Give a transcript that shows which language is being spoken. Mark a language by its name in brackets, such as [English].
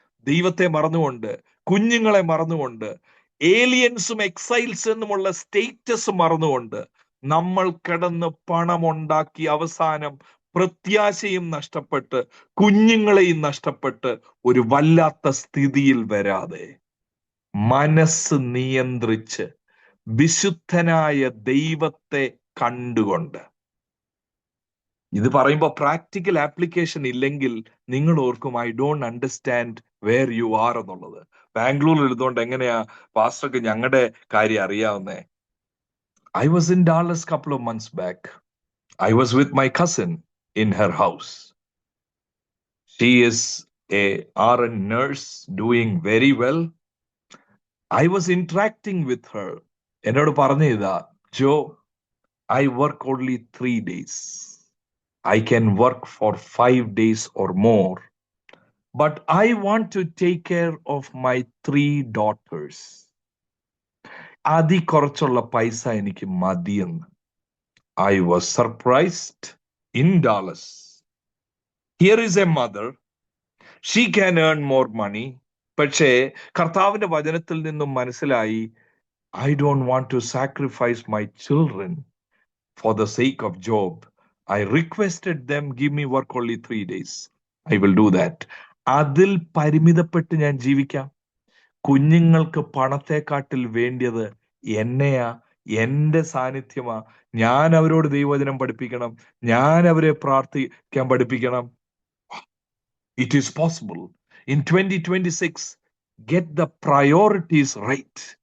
[Malayalam] ദൈവത്തെ മറന്നുകൊണ്ട്, കുഞ്ഞുങ്ങളെ മറന്നുകൊണ്ട്, ഏലിയൻസും എക്സൈൽസ് എന്നുമുള്ള സ്റ്റേറ്റസ് മറന്നുകൊണ്ട് നമ്മൾ കിടന്ന് പണമുണ്ടാക്കി അവസാനം പ്രത്യാശയും നഷ്ടപ്പെട്ട് കുഞ്ഞുങ്ങളെയും നഷ്ടപ്പെട്ട് ഒരു വല്ലാത്ത സ്ഥിതിയിൽ വരാതെ മനസ്സ് നിയന്ത്രിച്ച് വിശുദ്ധനായ ദൈവത്തെ കണ്ടുകൊണ്ട്. ഇത് പറയുമ്പോൾ പ്രാക്ടിക്കൽ ആപ്ലിക്കേഷൻ ഇല്ലെങ്കിൽ നിങ്ങൾ ഓർക്കും [English] I don't understand where you are [Malayalam] എന്നുള്ളത്. ബാംഗ്ലൂരിൽ ഇരുന്നുകൊണ്ട് എങ്ങനെയാ പാസ്റ്റർക്ക് ഞങ്ങളുടെ കാര്യം അറിയാവുന്നേ? [English] I was in Dallas couple of months back. I was with my cousin in her house. She is a RN nurse doing very well. I was interacting with her. [Malayalam] എന്നോട് പറഞ്ഞതാ, [English] Joe, I work only 3 days. I can work for 5 days or more. But I want to take care of my 3 daughters. [Malayalam] അതി കുറച്ചുള്ള പൈസ എനിക്ക് മതിയെന്ന്. [English] I was surprised in Dallas. Here is a mother. She can earn more money. [Malayalam] പക്ഷേ കർത്താവിന്റെ വചനത്തിൽ നിന്നും മനസ്സിലായി, [English] I don't want to sacrifice my children for the sake of job. I requested them, give me work only 3 days. I will do that. [Malayalam] അതിൽ പരിമിതപ്പെട്ട് ഞാൻ ജീവിക്കാം. കുഞ്ഞുങ്ങൾക്ക് പണത്തെക്കാട്ടിൽ വേണ്ടിയത് എന്നെയാ, എന്റെ സാന്നിധ്യമാ. ഞാൻ അവരോട് ദൈവവചനം പഠിപ്പിക്കണം, ഞാൻ അവരെ പ്രാർത്ഥിക്കാൻ പഠിപ്പിക്കണം. [English] It is possible. In 2026, get the priorities right.